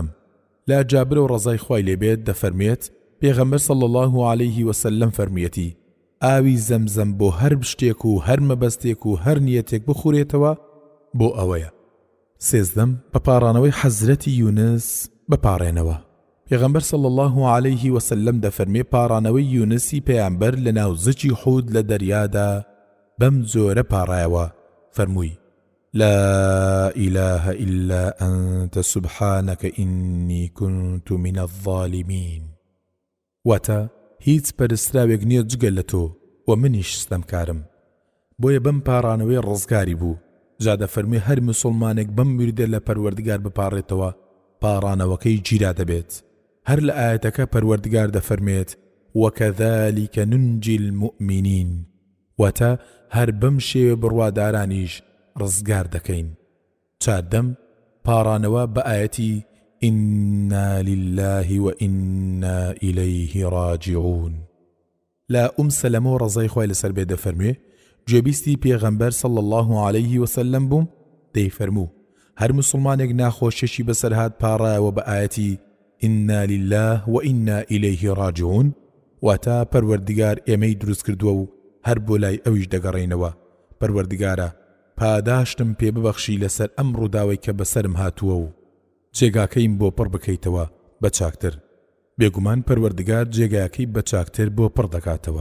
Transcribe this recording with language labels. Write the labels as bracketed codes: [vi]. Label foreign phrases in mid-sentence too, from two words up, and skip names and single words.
[ckb] لا جابر و ڕەزای خوای لێبێت دەفەرمێت پێغەمبەر [ar] صلی الله عليه وسلم [ckb] فەرموویەتی ئاوی زەمزەم بۆ هەر شتێک و هەر مەبەستێک و هەر نیەتێک بخورێتەوە بۆ ئەوەیە. 13 بەپاڕانەوەی حەزرەتی یونس بپاڕێنەوە. پێغەمبەر [ar] صلی الله عليه وسلم [ckb] دەفەرمێ پاڕانەوەی یونسی پێیامبەر لە ناو زەکی حود لە دەریادا بەم جۆرە پاڕایەوە فەرمووی [ar] لا إله إلا أنت سبحانك إني كنت من الظالمين. [ckb] واتا هیچ پەرستراوێک نییە جگە لە تۆ و منیش ستەمکارم. بۆیە بەم پاڕانەوەی ڕزگاری بوو. جا دەفەرمێ هەر موسڵمانێک بەم وردە لە پەروەردگار بپاڕێتەوە پاڕانەوەکەی گیرا دەبێت. هەر لە ئاەتەکە پەروەردگار دەفەرمێت [ar] وەکەذالکە نونجی المؤمنین [ckb] واتا هەر بەم شێوە بڕوادارانیش ڕزگار دەکەین. 14 پاڕانەوە بە ئاەتی [ar] إنا لله وإنا إليه راجعون. [ckb] لا سەلەمە ڕزای خوای لەسەر بێ دەفەرمێ گوێبیستی پێغەمبەر [ar] صلی الله عليه وسلم [ckb] بووم دەیفەرموو هەر موسڵمانێک ناخۆشیێکی بەسەرهات پاڕایەوە بە ئاەتی [ar] إنا لله وإنا إليه راجعون [ckb] واتا پەروەردگار ئێمەی دروست کردووە و هەر بۆ لای ئەویش دەگەڕێینەوە. پەروەردگارە پاداشتم پێ ببەخشی لەسەر ئەم ڕووداوەی کە بەسەرم هاتووە و جێگاکەیم بۆ پڕ بکەیتەوە بە چاکتر. بێگومان پەروەردگار جێگاکەی بە چاکتر بۆ پڕ دەکاتەوە.